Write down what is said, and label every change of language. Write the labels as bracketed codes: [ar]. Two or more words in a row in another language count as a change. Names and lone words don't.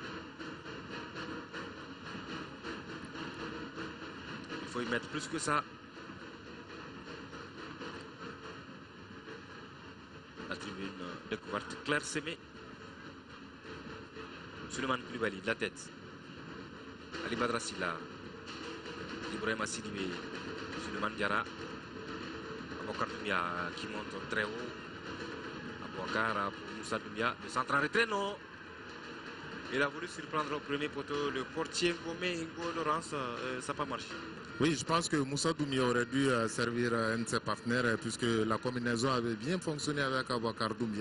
[fr] Il faut y mettre plus que ça. La tribune découverte clairsemée. Suleiman Koulibaly de la tête. Ali Badra Silla. Ibrahima Sidibé. Suleiman Diarra. Abouakar Doumbia qui monte très haut. Abouakar pour Moussa Doumbia. Le centre en retrait, non. Il a voulu surprendre au premier poteau le portier Gomengo Laurence. Ça n'a pas marché. Oui, je pense que Moussa Doumbia aurait dû servir un de ses partenaires puisque la combinaison avait bien fonctionné avec Abouakar Doumbia.